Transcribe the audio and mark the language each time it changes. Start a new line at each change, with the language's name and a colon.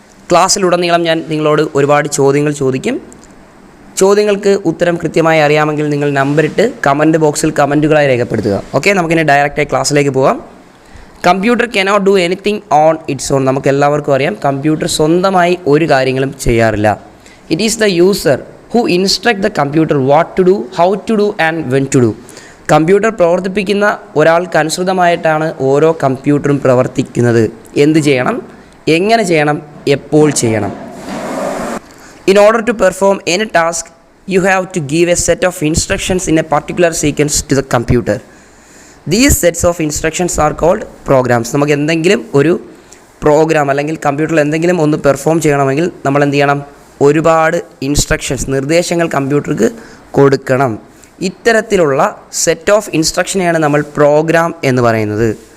Malayalam: ക്ലാസ്സിലുടനീളം ഞാൻ നിങ്ങളോട് ഒരുപാട് ചോദ്യങ്ങൾ ചോദിക്കും. ചോദ്യങ്ങൾക്ക് ഉത്തരം കൃത്യമായി അറിയാമെങ്കിൽ നിങ്ങൾ നമ്പറിട്ട് കമൻറ്റ് ബോക്സിൽ കമൻറ്റുകളായി രേഖപ്പെടുത്തുക. ഓക്കെ, നമുക്കിനി ഡയറക്റ്റായി ക്ലാസ്സിലേക്ക് പോകാം.
English: Computer cannot do anything on its own.
Malayalam: നമുക്ക് എല്ലാവർക്കും അറിയാം, കമ്പ്യൂട്ടർ സ്വന്തമായി ഒരു കാര്യങ്ങളും ചെയ്യാറില്ല.
English: It is the user who instruct the computer what to do, how to do and when to do.
Malayalam: Computer പ്രവർത്തിപ്പിക്കുന്ന ഒരാൾക്ക് അനുസൃതമായിട്ടാണ് ഓരോ കമ്പ്യൂട്ടറും പ്രവർത്തിക്കുന്നത്. എന്ത് ചെയ്യണം, എങ്ങനെ ചെയ്യണം, എപ്പോൾ ചെയ്യണം.
English: In order to perform any task, you have to give a set of instructions in a particular sequence to the computer. These sets of instructions are called programs.
Malayalam: നമുക്ക് എന്തെങ്കിലും ഒരു പ്രോഗ്രാം അല്ലെങ്കിൽ കമ്പ്യൂട്ടറിൽ എന്തെങ്കിലും ഒന്ന് പെർഫോം ചെയ്യണമെങ്കിൽ നമ്മൾ എന്ത് ചെയ്യണം, ഒരുപാട് ഇൻസ്ട്രക്ഷൻസ്, നിർദ്ദേശങ്ങൾ കമ്പ്യൂട്ടർക്ക് കൊടുക്കണം. ഇത്തരത്തിലുള്ള സെറ്റ് ഓഫ് ഇൻസ്ട്രക്ഷനെയാണ് നമ്മൾ പ്രോഗ്രാം എന്ന് പറയുന്നത്.